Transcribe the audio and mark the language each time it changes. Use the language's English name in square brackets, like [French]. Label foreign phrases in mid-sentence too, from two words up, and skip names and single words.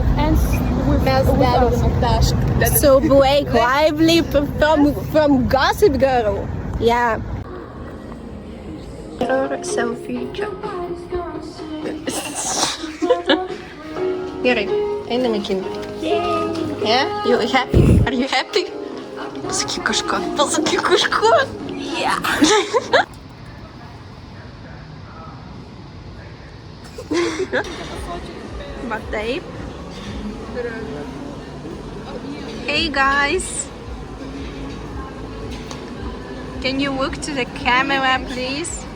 [English] So Blake Lively from Gossip Girl. Yeah. Selfie čia. [Lithuanian] Gerai, einam į kiną. [English] Yeah? You happy? Are you happy? [Lithuanian] Pasakyk kažko. Yeah. Va taip. [English] Hey guys. Can you look to the camera, please?